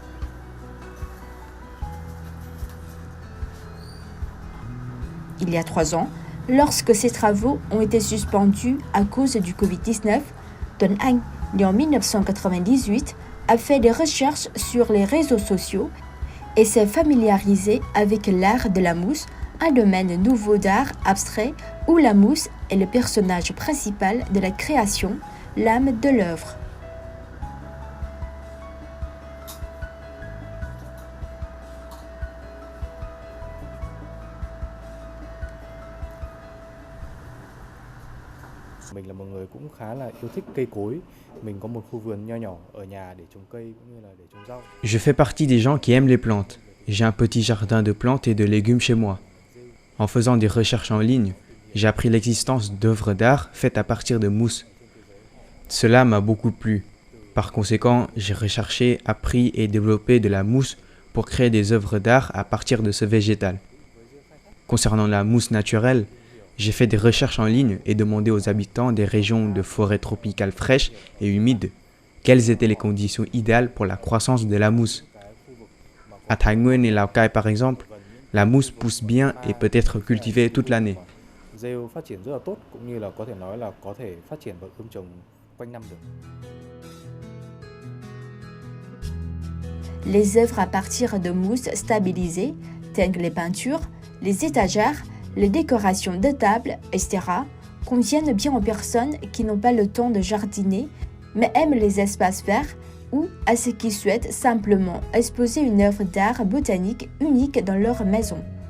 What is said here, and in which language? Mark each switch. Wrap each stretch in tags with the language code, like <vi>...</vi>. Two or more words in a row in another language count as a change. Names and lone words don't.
<fr>Il y a 3 ans, lorsque ces travaux ont été suspendus à cause du Covid-19, Tuấn Anh, né en 1998, a fait des recherches sur les réseaux sociaux et s'est familiarisé avec l'art de la mousse, un domaine nouveau d'art abstrait où la mousse est le personnage principal de la création, l'âme de l'œuvre.</fr> <vi>Mình là một người cũng khá là yêu thích cây cối. Mình có một khu vườn nho nhỏ ở nhà để trồng cây cũng như là để trồng rau.</vi> <fr>Je fais partie des gens qui aiment les plantes. J'ai un petit jardin de plantes et de légumes chez moi. En faisant des recherches en ligne, j'ai appris l'existence d'œuvres d'art faites à partir de mousse. Cela m'a beaucoup plu. Par conséquent, j'ai recherché, appris et développé de la mousse pour créer des œuvres d'art à partir de ce végétal. Concernant la mousse naturelle, j'ai fait des recherches en ligne et demandé aux habitants des régions de forêts tropicales fraîches et humides quelles étaient les conditions idéales pour la croissance de la mousse. À Thái Nguyên et Lào Cai par exemple, la mousse pousse bien et peut être cultivée toute l'année.</fr> <vi>Rêu phát triển rất là tốt cũng như là có thể nói là có thể phát triển và ươm trồng quanh năm được.</vi> <fr>Les œuvres à partir de mousse stabilisée, telles que les peintures, les étagères, les décorations de table, etc., conviennent bien aux personnes qui n'ont pas le temps de jardiner, mais aiment les espaces verts, ou à ceux qui souhaitent simplement exposer une œuvre d'art botanique unique dans leur maison.</fr>